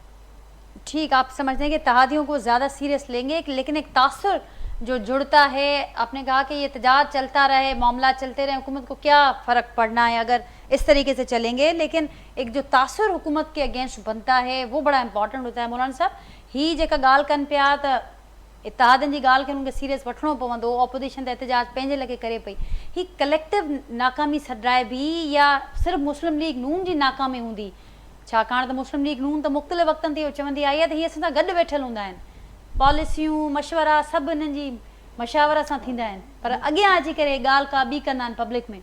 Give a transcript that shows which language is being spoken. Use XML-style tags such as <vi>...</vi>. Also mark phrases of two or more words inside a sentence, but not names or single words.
<ur>ٹھیک، آپ سمجھتے ہیں کہ اتحادیوں کو زیادہ سیریس لیں گے، لیکن ایک تاثر جو جڑتا ہے، آپ نے کہا کہ یہ احتجاج چلتا رہے، معاملات چلتے رہے، حکومت کو کیا فرق پڑنا ہے اگر اس طریقے سے چلیں گے، لیکن ایک جو تاثر حکومت کے اگینسٹ بنتا ہے وہ بڑا امپورٹنٹ ہوتا ہے۔</ur> <sd>مولانا صاحب ہی جیکا ॻाल्हि कनि पिया त اتحادن जी ॻाल्हि खे उन्हनि खे सीरियस वठिणो पवंदो, ऑपोजिशन त एहतजाज पंहिंजे लॻे करे पई, ही कलेक्टिव नाकामी सॾाइबी या सिर्फ़ु मुस्लिम लीग नून जी नाकामी हूंदी? छाकाणि त मुस्लिम लीग नून त मुख़्तलिफ़ वक़्तनि ते चवंदी आई आहे त हीअ असां सां गॾु वेठल हूंदा आहिनि, पॉलिसियूं मशवरा सभु हिननि जी मशावरा सां थींदा आहिनि, पर अॻियां अची करे ॻाल्हि का ॿी कंदा आहिनि पब्लिक में।</sd>